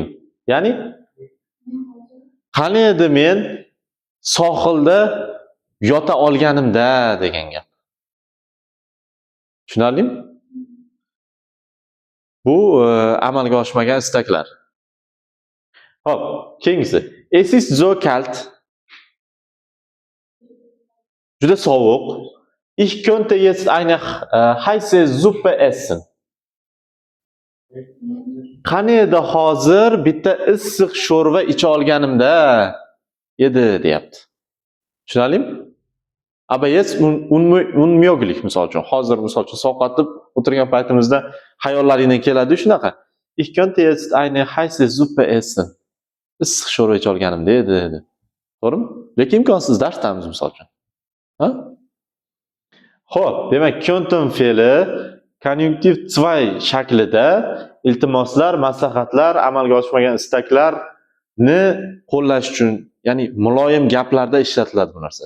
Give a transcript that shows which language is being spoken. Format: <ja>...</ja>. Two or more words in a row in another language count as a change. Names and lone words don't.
<uz>Ya'ni qani edi men sohilda yota olganimda degan gap. Tushunarlimi? Bu amalga oshmagan istaklar. Hop, keyingisi.</uz> <de>Es ist so kalt.</de> <uz>Juda sovuq.</uz> <de>Ich könnte jetzt eine heiße Suppe essen.</de> <uz>Qani edi hozir bitta issiq sho'rva icha olganimda edi deyapti. Tushunarlimi?</uz> <de>Aber jetzt unmöglich</de> <uz>misol uchun. Hozir misol uchun sovqotib o'tirgan paytimizda xayollaringdan keladi shunaqa.</uz> <de>Ich könnte jetzt eine heiße Suppe essen.</de> <uz>Issiq sho'rva icha olganimda edi. To'g'rimi? Lekin imkonsiz darsdamiz misol uchun. Ha? Xo'p, demak, könnten fe'li konjunktiv 2 shaklida iltimoslar, maslahatlar, amalga oshmagan istaklarni qo'llash uchun, ya'ni muloyim gaplarda ishlatiladi bu narsa.</uz>